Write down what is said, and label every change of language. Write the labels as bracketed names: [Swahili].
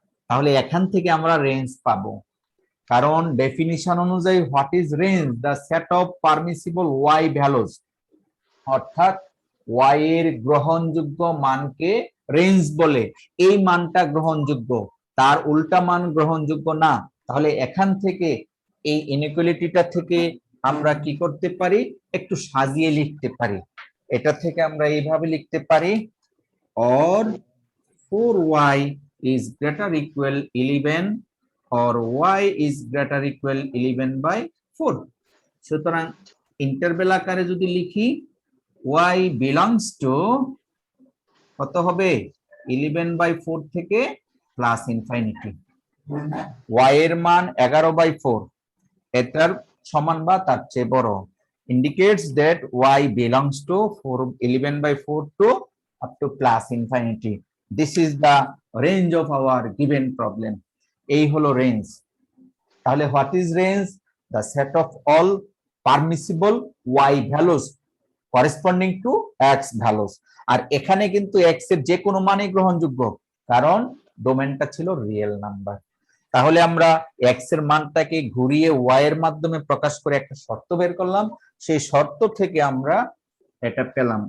[Bangla] তাহলে এখান থেকে আমরা রেঞ্জ পাবো, কারণ ডেফিনিশন অনুযায়ী [English] what is range, the set of permissible y values, [Bangla] অর্থাৎ ওয়াই এর গ্রহণযোগ্য মানকে রেঞ্জ বলে। এই মানটা গ্রহণযোগ্য, তার উল্টা মান গ্রহণযোগ্য না। তাহলে এখান থেকে এই ইনইকুয়ালিটিটা থেকে আমরা কি করতে পারি, একটু সাজিয়ে লিখতে পারি। এটা থেকে আমরা এইভাবে লিখতে পারি, [English] Or 4y is greater equal 11 or y is greater equal 11/4। [Bangla] সুতরাং ইন্টারভেল আকারে যদি লিখি, [English] y belongs to [Bangla] কত হবে, 11/4 থেকে প্লাস ইনফিনিটি, y এর মান 11/4, এটার সমান বা তার চেয়ে বড়, [English] indicates that y belongs to 11/4 to up to plus infinity. This is the range of our given problem. [Bangla] এই হলো রেঞ্জ। [English] তাহলে what is range, the set of all permissible y values corresponding to x values. [Bangla] আর এখানে কিন্তু x এর যে কোনো মানই গ্রহণযোগ্য, কারণ ডোমেনটা ছিল রিয়েল নাম্বার। তাহলে আমরা এক্স এর মানটাকে ঘুরিয়ে ওয়াই এর মাধ্যমে প্রকাশ করে একটা শর্ত বের করলাম, সেই শর্ত থেকে আমরা এটা পেলাম।